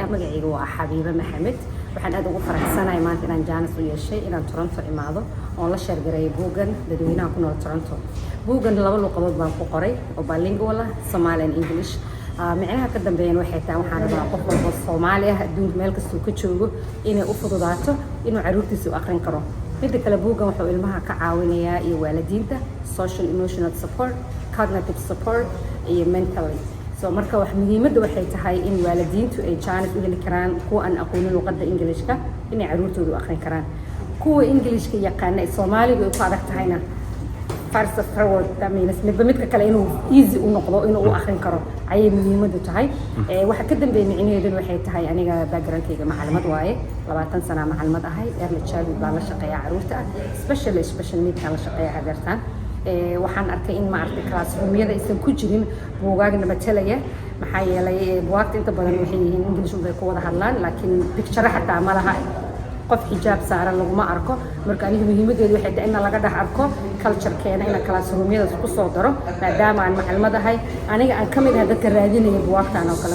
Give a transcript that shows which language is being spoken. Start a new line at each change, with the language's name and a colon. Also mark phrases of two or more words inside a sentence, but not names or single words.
Somali: Magacayga waa Xabiibe Maxamed. Waxaan aad ugu faraxsanahay maanta inaan jaanis u yeeshay inaan Toronto imaado oo la sheergareeyo buuggan dadweynaha ku nool Toronto. Buuggan laba luqadood baan ku qoray oo bilingual ah, Soomaali
English: and English.
Somali: micnaha ka dambeeyana waxay tahay waxaan rabaa qof walba Soomaali ah adduunka meel kasta uu ka joogo inay u fududaato inuu carruurtiisa u akhrin karo. midda kale buuggan wuxuu ilmaha ka caawinayaa iyo waalidiinta
English: social emotional support, cognitive support
Somali: iyo mentally. marka wax muhiimadda waxay tahay in waalidiintu ay jaanis u heli karaan kuwa aan aqoonin luqadda Englishka inay carruurtooda u akhrin karaan. kuwa Englishka yaqaana Soomaaliga ay ku adag tahayna
English: fast forward
Somali: midka kale inuu easy u noqdo inuu u akhrin karo ayay muhiimaddu tahay. waxa ka dambeeyay micnaheedu waxay tahay aniga background-kayga macallimad waaye, 20 sano macallimad ahay,
English: early childhood
Somali: baan la shaqeeyaa carruurta ah,
English: special needs
Somali: la shaqeeyaa hadeertaan. waxaan arkay in maaragtay classroom-yada aysan ku jirin buugaagna matalaya, maxaa yeelay buugaagta inta badan waxay yihiin English bay ku wada hadlaan laakiin picture xataa ma laha, qof xijaab saaran laguma arko. marka aniga muhiimadeedu waxay tahay in laga dhex arko culture-keena in classroom-yada ku soo daro maadaama aan macallimad ahay, aniga aan ka mid ahay dadka raadinaya buugaagtaan oo kale.